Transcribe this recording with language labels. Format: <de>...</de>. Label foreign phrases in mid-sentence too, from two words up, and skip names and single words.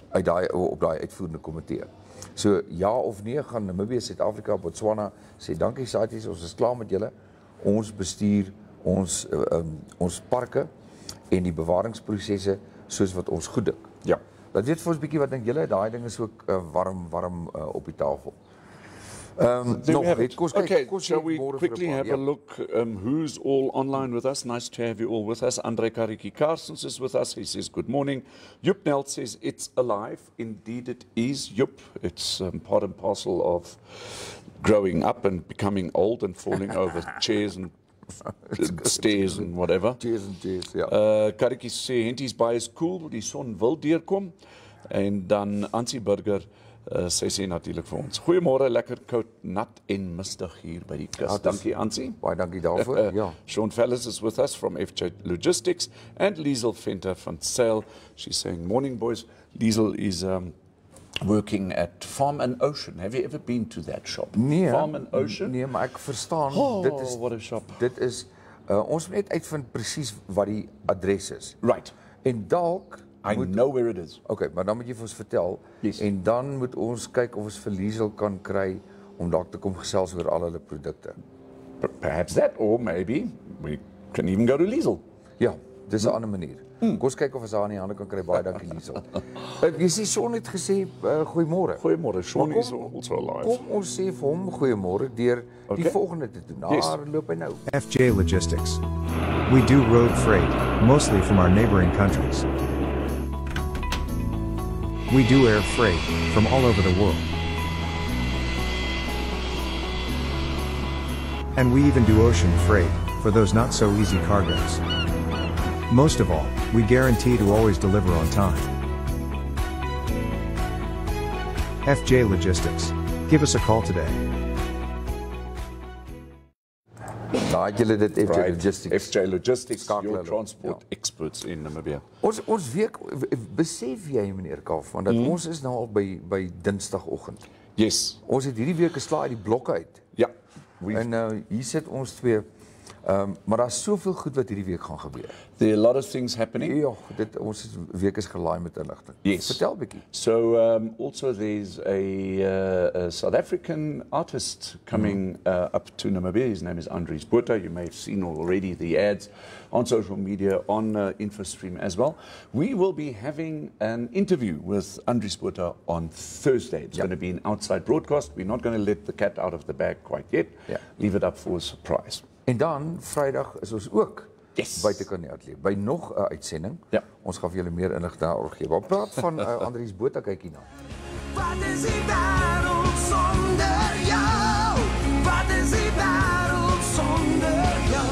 <af>Op daai uitvoerende komitee. So ja of nee gaan Namibië, Suid-Afrika, Botswana sê dankie CITES, ons is klaar met julle, ons bestuur, ons parke en die bewaringsprosesse soos wat ons goed dink. Ja. Dat weet vir ons 'n bietjie wat dink julle, daai ding is ook warm op die tafel.</af> <en>There we have it. Okay, shall we more quickly for a have a look who's all online with us? Nice to have you all with us. Andre Kariki Carstens is with us. He says, good morning. Joep Nelt says, it's alive. Indeed it is, Joep. It's part and parcel of growing up and becoming old and falling over chairs and stairs and whatever. Cheers and cheers,</en> <af>ja. Kariki sê, Henties baie is cool, die son wil deurkom. En dan Ansie Burger, sy sê natuurlik vir ons. Goeiemôre, lekker koud, nat en mistig hier by die kus. Dankie Ansie. Baie dankie daarvoor. Ja.</af> <en>Sean Fellis is with us from FJ Logistics and Liesel Venter van Sail. She's saying, morning boys. Liesel is working at Farm and Ocean. Have you ever been to that shop?</en> <af>Nee,</af> <en>Farm and Ocean?</en> <af>Nee, maar ek verstaan,</af> <en>what a shop.</en> <af>Dit is, ons moet net uitvind presies wat die adres is.</af> <en>Right.</en> <af>En dalk</af> <en>I know where it is.</en> <af>Okay, maar dan moet jy vir ons vertel.</af> <en>Yes.</en> <af>En dan moet ons kyk of ons vir Liesel kan kry om dalk te kom gesels oor al hulle produkte.</af> <en>Perhaps that, or maybe we can even go to Liesel.</en> <af>Ja, dis 'n ander manier. Kom ons kyk of ons haar in die hande kan kry. Baie dankie Liesel. Jy sê Sean het gesê goeiemôre.</af> <en>Goeiemôre, Sean is also alive.</en> <af>Kom ons sê vir hom goeiemôre deur die volgende te doen. Daar loop hy nou.</af> <en>FJ Logistics. We do road freight, mostly from our neighboring countries. We do air freight, from all over the world. And we even do ocean freight, for those not so easy cargoes. Most of all, we guarantee to always deliver on time. FJ Logistics. Give us a call today.</en> <af>Daar het julle dit FJ Logistics.</af> <en>FJ Logistics, your transport experts in Namibia.</en> <af>Ons week, besef jy meneer Kaufeee, dat ons is nou al by Dinsdagoggend.</af> <en>Yes.</en> <af>Ons het hierdie week geslaai uit die blok uit. Ja. En hier sit ons twee, maar daar's soveel goed wat hierdie week gaan gebeur.</af> <en>There are a lot of things happening.</en> <af>Ja, ons week is gelaai met inligting.</af> <en>Yes.</en> <af>Vertel 'n bietjie.</af> <en>So also there's a South African artist coming up to Namibia. His name is Andries Botha. You may have seen already the ads on social media, on Infostream as well. We will be having an interview with Andries Botha on Thursday. It's going to be an outside broadcast. We're not going to let the cat out of the bag quite yet. Leave it up for a surprise.</en> <af>En dan Vrydag is ons ook</af> <en>Yes.</en> <af>buite kan nie uitleef. By nog 'n uitsending. Ja. Ons gaan vir julle meer inligting daaroor gee. Maar praat van Andries Botha, kyk hierna. Wat is die wêreld sonder jou? Wat is die wêreld sonder jou?</af>